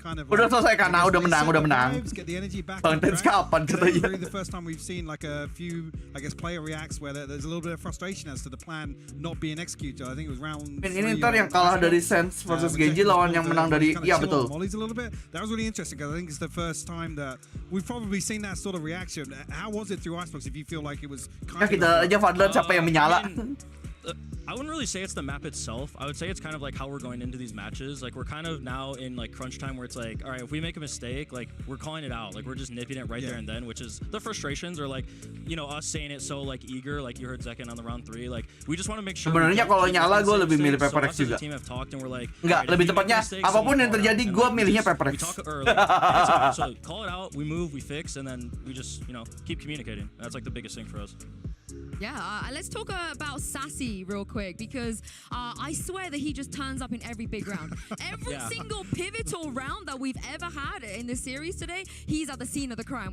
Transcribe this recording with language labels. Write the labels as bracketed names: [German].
[Indonesian] Udah selesai karena udah menang. Bang Tens kapan katanya? [English] The first time we've seen like a few, I guess, player reacts where there's a little bit of frustration as to the plan not being executed. I think it was round 3. [Indonesian] Ini ntar yang kalah dari Sens versus gen.g lawan yang menang dari, iya betul. [English] That was really interesting because I think it's the first time that we've probably seen that sort of reaction. How was it through Icebox if you feel like it was kind of... [Indonesian] Kita aja Fadlan siapa yang menyala. [English] I wouldn't really say it's the map itself. I would say it's kind of like how we're going into these matches. Like we're kind of now in like crunch time where it's like, all right, if we make a mistake, like we're calling it out. Like we're just nipping it right there and then, which is the frustrations or like, you know, us saying it so like eager, like you heard Zekken on the round 3. Like we just want to make sure. [Indonesian] Sebenarnya kalau nyala gue lebih milih Pepper X juga. Enggak, lebih tepatnya apapun yang terjadi gue milihnya Pepper X. [English] So call it out, we move, we fix, and then we just, you know, keep communicating. That's like the biggest thing for us. Yeah, let's talk about Sassy real quick because I swear that he just turns up in every big round. Every single pivotal round that we've ever had in this series today, he's at the scene of the crime.